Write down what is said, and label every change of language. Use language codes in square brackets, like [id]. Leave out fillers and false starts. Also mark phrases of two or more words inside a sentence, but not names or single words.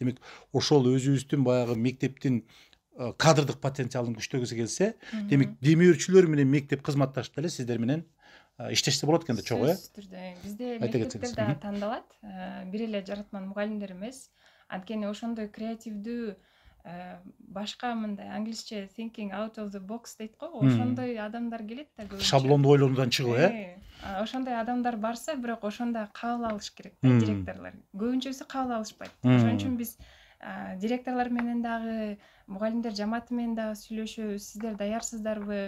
[ky] Демек, ошол өзүбүздүн баягы мектептин кадрдык потенциалын күчтөгүсү келсе, демек демөөрчүлөр менен мектеп кызматташып эле сиздер менен иштешсе болот экен да, чогуу, Сөзсүз түрдө. Бизде мектептер да тандалат. Бир эле жаратман мугалимдер эмес. Анткени ошондой креативдүү, башка мындай англисче [en] thinking out of the box [ky] дейт го, ошондой адамдар келет да көбүнчө. Шаблондуу ойлонуудан чыгуу, Ошондой адамдар барса, бирок ошондо кабыл алыш керек да директорлор. Көбүнчөсү кабыл алышпайт. Ошон үчүн биз директорлор менен дагы, мугалимдер жамааты менен дагы сүйлөшөбүз. Сиздер даярсыздарбы?